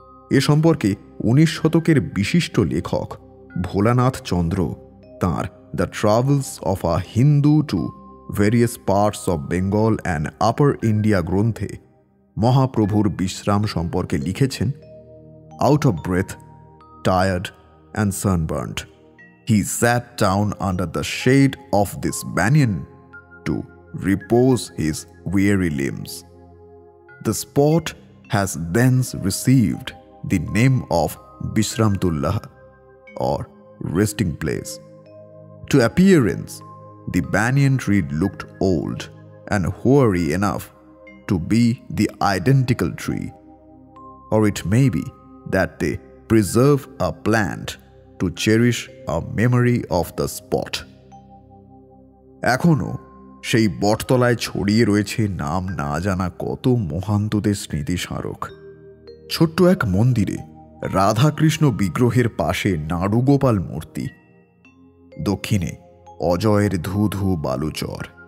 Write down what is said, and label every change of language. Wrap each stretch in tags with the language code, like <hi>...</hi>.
<bn>এ সম্পর্কে 19 শতকের বিশিষ্ট লেখক ভোলানাথ চন্দ্র তাঁর the travels of a Hindu to various parts of Bengal and upper India গ্রন্থে মহাপ্রভুর বিশ্রাম সম্পর্কে লিখেছেন,</bn> <en>Out of breath, tired and sunburned, he sat down under the shade of this banyan to repose his weary limbs. The spot has thence received the name of Bishramtullah, or resting place. To appearance, the banyan tree looked old and hoary enough to be the identical tree, or it may be that they preserve a plant to cherish a memory of the spot.</en> <bn>এখনো সেই বটতলায় ছড়িয়ে রয়েছে নাম না জানা কত মহান্তদের স্মৃতি স্মারক। ছোট্ট এক মন্দিরে রাধাকৃষ্ণ বিগ্রহের পাশে নাড়ুগোপাল মূর্তি, দক্ষিণে অজয়ের ধু ধু বালুচর।</bn>